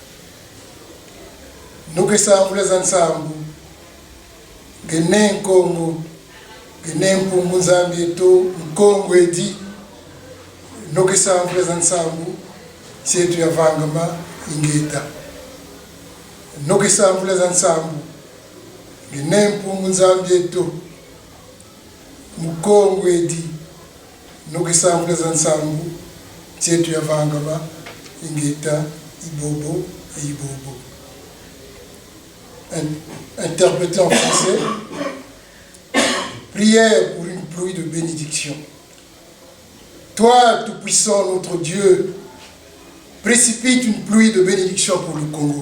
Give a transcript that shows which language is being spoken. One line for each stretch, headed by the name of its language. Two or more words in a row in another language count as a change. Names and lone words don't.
Kongo: nokesa mvula za nsangu ngenenkongo ngenempungu nzambi eto mukongo edi nokesa mvula za nsangu tietu yavangama ingeta nokesa mvula za nsangu ngenempungu nzambi eto mukongo edi nokesa mvula za nsangu tietu yavangama ingeta ibobo et ibobo.
French: Interprété en français, prière pour une pluie de bénédiction. Toi, Tout-Puissant, notre Dieu, précipite une pluie de bénédiction pour le Congo.